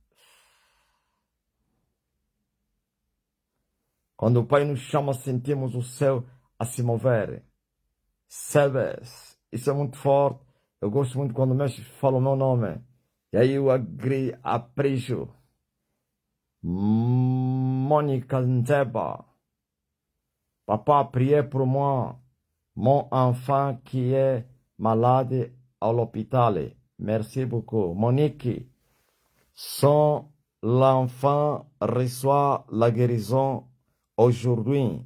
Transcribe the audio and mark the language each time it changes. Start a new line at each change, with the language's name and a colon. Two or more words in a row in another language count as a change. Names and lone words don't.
Portuguese: Quando o Pai nos chama, sentimos o céu a se mover. Sebes, isso é muito forte. Eu gosto muito quando o mestre fala o meu nome. E aí eu aprecio. Mônica Nzeba.
French: Papa, priez pour moi. Mon enfant qui est malade à l'hôpital. Merci beaucoup. Monique, son l'enfant reçoit la guérison aujourd'hui.